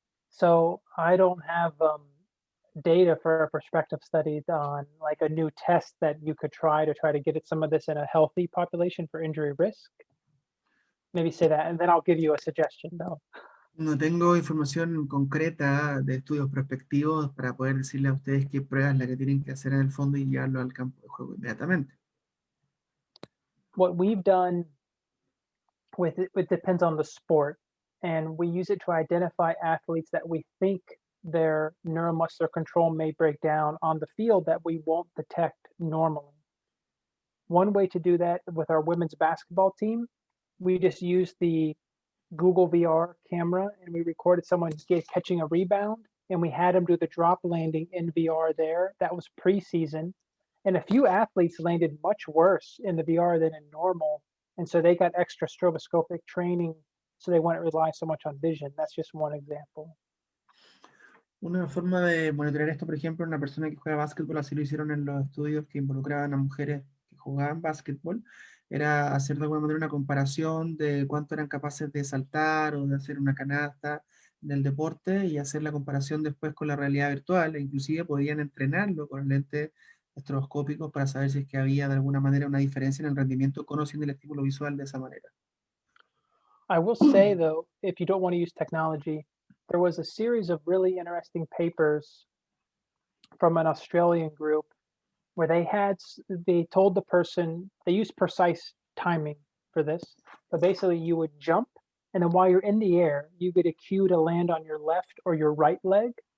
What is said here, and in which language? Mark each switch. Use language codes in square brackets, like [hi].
[en] So I don't have data for a prospective study on like a new test that you could try to get at some of this in a healthy population for injury risk. maybe say that, and then I'll give you a suggestion though. [es] No tengo información concreta de estudios prospectivos para poder decirle a ustedes qué pruebas es la que tienen que hacer en el fondo y llevarlo al campo de juego inmediatamente. [en] What we've done it depends on the sport, and we use it to identify athletes that we think their neuromuscular control may break down on the field that we won't detect normally. One way to do that with our women's basketball team, we just used the Google VR camera and we recorded someone catching a rebound, and we had them do the drop landing in VR there. That was preseason. And a few athletes landed much worse in the VR than in normal. And so they got extra stroboscopic training so they wouldn't rely so much on vision. That's just one example. [es] Una forma de monitorear esto, por ejemplo, una persona que juega básquetbol, así lo hicieron en los estudios que involucraban a mujeres que jugaban básquetbol, era hacer de alguna manera una comparación de cuánto eran capaces de saltar o de hacer una canasta del deporte y hacer la comparación después con la realidad virtual, e inclusive podían entrenarlo con lentes estroboscópicos para saber si es que había de alguna manera una diferencia en el rendimiento conociendo el estímulo visual de esa manera. [en] I will say though, if you don't want to use technology, there was a series of really interesting papers from an Australian group where they told the person, they used precise timing for this, but basically you would jump, and then while you're in the air, you get a cue to land on your left or your right leg.